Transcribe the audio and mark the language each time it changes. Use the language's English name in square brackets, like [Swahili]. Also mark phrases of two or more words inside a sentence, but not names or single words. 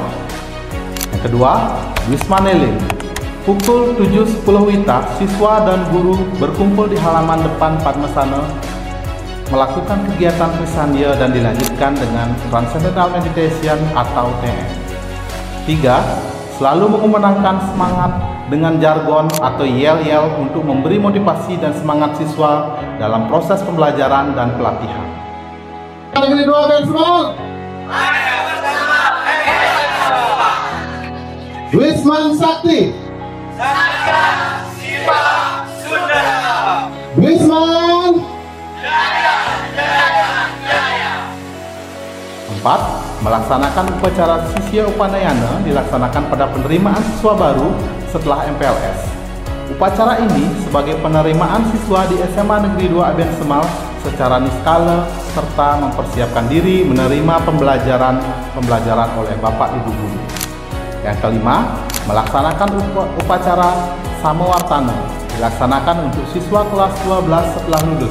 [Indonesian] Yang kedua, Duisman Eling. Pukul 7.10 WITA, siswa dan guru berkumpul di halaman depan Padmasana melakukan kegiatan Trisandia dan dilanjutkan dengan Transcendental Meditation atau TM. 3. Selalu mengumandangkan semangat dengan jargon atau yel-yel untuk memberi motivasi dan semangat siswa dalam proses pembelajaran dan pelatihan. Negeri 2 Abian Semal. Duisman Sakti. Duisman. 4. Melaksanakan upacara Sisya Upanayana dilaksanakan pada penerimaan siswa baru setelah MPLS. Upacara ini sebagai penerimaan siswa di SMA Negeri 2 Abian Semal secara niskala serta mempersiapkan diri menerima pembelajaran oleh Bapak Ibu Guru. Yang kelima, melaksanakan upacara Samawartana dilaksanakan untuk siswa kelas 12 setelah lulus.